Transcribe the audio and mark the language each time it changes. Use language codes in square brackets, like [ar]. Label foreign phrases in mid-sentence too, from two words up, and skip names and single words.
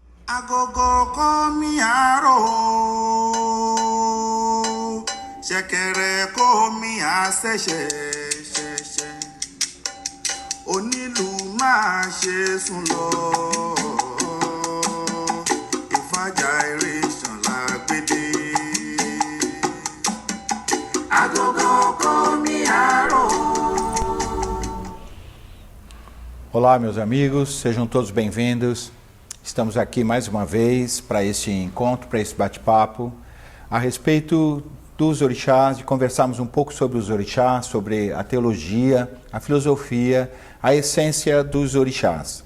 [yo] Agogo komi aro, ṣẹ̀kẹ̀rẹ̀ komi àṣẹ̀ṣẹ̀ ṣẹ̀ṣẹ̀, onílù máa ṣe sùn lọ, ìfàjà eré ṣànlá gbédè. Agogo komi aro. [pt] Olá, meus amigos, sejam todos bem-vindos. Estamos aqui mais uma vez para este encontro, para esse bate-papo, a respeito dos orixás, de conversarmos um pouco sobre os orixás, sobre a teologia, a filosofia, a essência dos orixás.